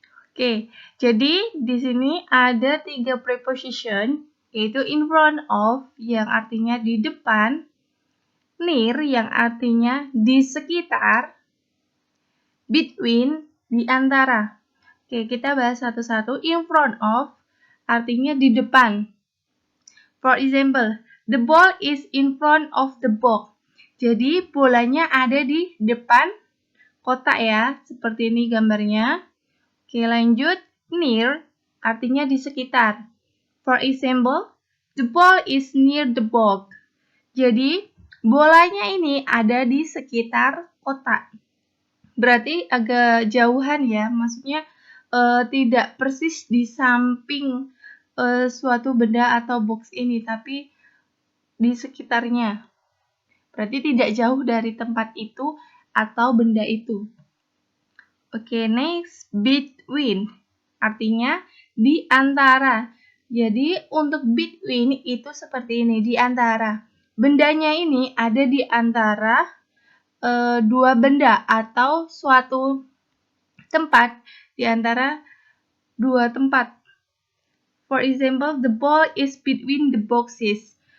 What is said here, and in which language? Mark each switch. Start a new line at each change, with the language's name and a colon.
Indonesian: Oke, jadi di sini ada 3 preposition, yaitu in front of yang artinya di depan, near yang artinya di sekitar, between di antara. Oke, kita bahas satu-satu. In front of artinya di depan.
English: For example, the ball is in front of the box.
Indonesian: Jadi bolanya ada di depan kotak ya, seperti ini gambarnya. Oke, lanjut. Near artinya di sekitar.
English: For example, the ball is near the box.
Indonesian: Jadi bolanya ini ada di sekitar kotak. Berarti agak jauhan ya, maksudnya tidak persis di samping suatu benda atau box ini, tapi di sekitarnya. Berarti tidak jauh dari tempat itu atau benda itu. Oke, next. Between artinya di antara. Jadi untuk between itu seperti ini, di antara. Bendanya ini ada di antara dua benda atau suatu tempat di antara dua tempat.
English: For example, the ball is between the boxes.